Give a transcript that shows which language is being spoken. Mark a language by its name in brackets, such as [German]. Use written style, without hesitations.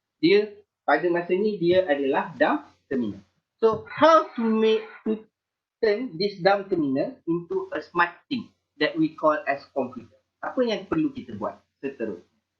[Malay] Dia pada masa ni dia adalah dumb terminal. [English] So how to turn this dumb terminal into a smart thing that we call as computer? [Malay] Apa yang perlu kita buat seterusnya?